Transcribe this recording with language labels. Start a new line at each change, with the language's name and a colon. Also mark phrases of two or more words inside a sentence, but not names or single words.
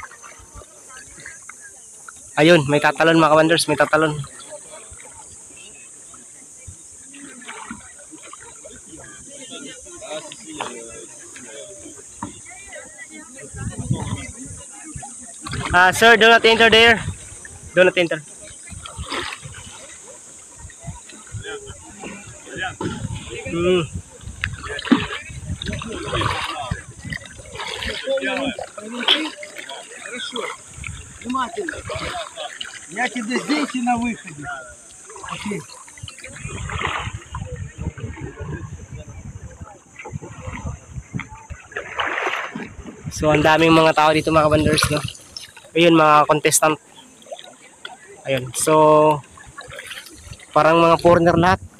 Filipino: Ayun, may tatalon mga ka-wonders, may tatalon.
English: Sir, do not enter there. Do not enter.
Russian: Хорошо. Внимательно. Я тебе здесь и на выходе. Окей.
Filipino: So ang daming mga tao dito mga ka-wonders, no? Ayun, mga contestant. Ayun. So parang mga foreigner lahat.